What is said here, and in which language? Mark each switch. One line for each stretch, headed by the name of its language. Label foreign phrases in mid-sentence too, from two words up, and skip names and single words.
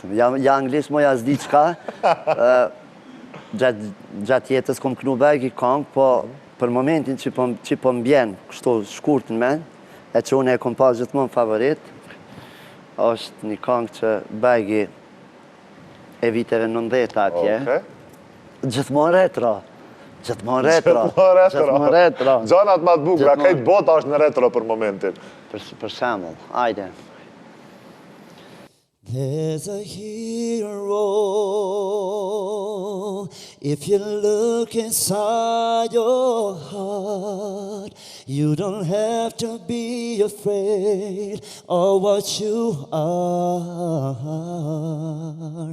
Albanian: Ja anglisht moja s'di qka, gjatë jetës kom knu begi kangë, po për momentin që po mbjen, kështu shkurt në men, e që unë e kom pas gjithmonë favorit, është një kangë që begi e viteve 90 atje, gjithmonë retro. Gjithmonë retro. Gjithmonë retro. Gjanat ma të bukra, kajtë bota është në retro për momentin. Për shembull, hajde.
English: There's a hero if you look inside your heart. You don't have to be afraid of what you are.